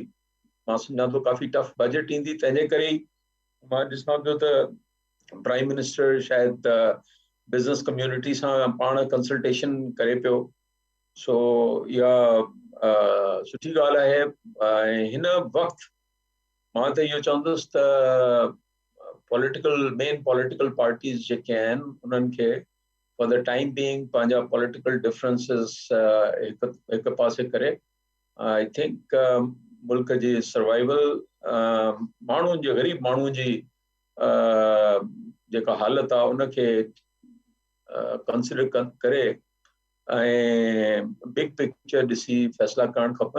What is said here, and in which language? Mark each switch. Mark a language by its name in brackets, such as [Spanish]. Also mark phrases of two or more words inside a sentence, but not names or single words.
[Sindhi] मां सम्झां थो काफ़ी [English] tough budget [Sindhi] ईंदी, तंहिंजे करे ई मां ॾिसां पियो त [English] prime minister [Sindhi] शायदि [English] business community [Sindhi] सां पाण कंसल्टेशन करे पियो। सो इहा सुठी ॻाल्हि आहे। ऐं हिन वक़्तु मां त इहो चवंदुसि त [English] main political parties [Sindhi] जेके आहिनि उन्हनि खे [English] for the time being [Sindhi] पंहिंजा [English] political differences [Sindhi] हिकु पासे करे [English] I think [Sindhi] मुल्क जी सर्वाइवल, माण्हुनि जी ग़रीब माण्हुनि जी जेका हालत आहे उनखे कंसिडर करे ऐं [English] big picture [Sindhi] ॾिसी फ़ैसिला करणु खपनि।